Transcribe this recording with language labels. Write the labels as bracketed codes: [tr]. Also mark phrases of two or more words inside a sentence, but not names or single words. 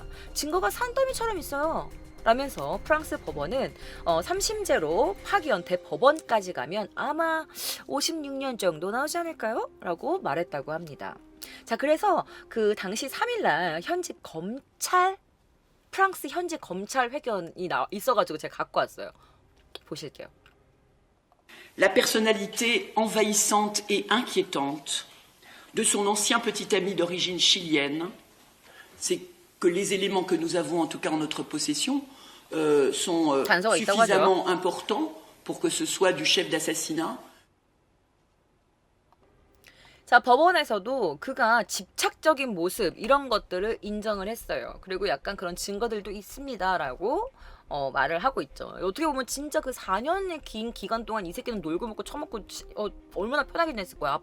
[ko] 증거가 산더미처럼 있어요. 라면서 프랑스 법원은 3심제로 파기한 대법원까지 가면 아마 56년 정도 나오지 않을까요? 라고 말했다고 합니다. 자, 그래서 그 당시 3일날 프랑스 현지 검찰 회견이 있어가지고 제가 갖고 왔어요. 보실게요. [fr] La personnalité envahissante et inquiétante de son ancien petit ami d'origine chilienne, c'est que les éléments que nous avons en tout cas en notre possession sont suffisamment importants pour que ce soit du chef d'assassinat. [ko] 자, 법원에서도 그가 집착적인 모습 이런 것들을 인정을 했어요. 그리고 약간 그런 증거들도 있습니다라고 말을 하고 있죠. 어떻게 보면 진짜 그 4년의 긴 기간 동안 이 새끼는 놀고 먹고 처먹고 얼마나 편하게 지냈을 거야.